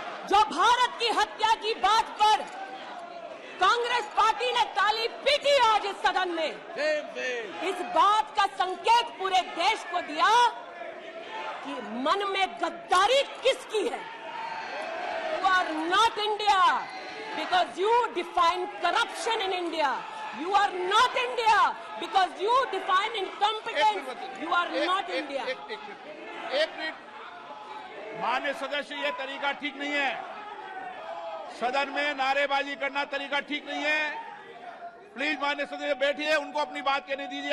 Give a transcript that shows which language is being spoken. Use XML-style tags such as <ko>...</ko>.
<hi>जो भारत की हत्या की बात पर कांग्रेस पार्टी ने ताली पीटी आज इस सदन में, इस बात का संकेत पूरे देश को दिया कि मन में गद्दारी किसकी है।</hi> <en>You are not India because you define corruption in India. You are not India because you define incompetence. You are not India.</en> <hi>एक मिनट, माननीय सदस्य, ये तरीका ठीक नहीं है। सदन में नारेबाजी करना तरीका ठीक नहीं है। प्लीज माननीय सदस्य बैठिए, उनको अपनी बात कहने दीजिए।</hi>